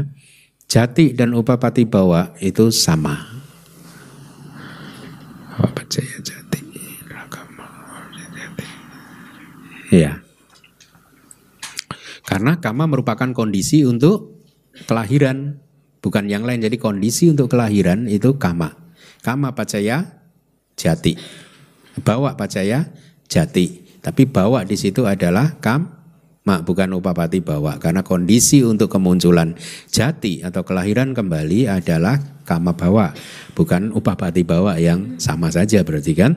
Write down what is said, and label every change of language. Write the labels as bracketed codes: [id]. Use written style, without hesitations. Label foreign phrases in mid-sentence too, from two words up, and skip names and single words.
[id] Jati dan [pi] upapati bawa [id] itu sama. Jati. Ya. Karena kama merupakan kondisi untuk kelahiran, bukan yang lain. Jadi kondisi untuk kelahiran itu kama. [pi] Kama pacaya jati. Bawa pacaya jati. [id] Tapi bawa di situ adalah bukan [pi] upapati bawa, [id] karena kondisi untuk kemunculan jati atau kelahiran kembali adalah [pi] kama bawa, [id] bukan [pi] upapati bawa [id] yang sama saja berarti kan.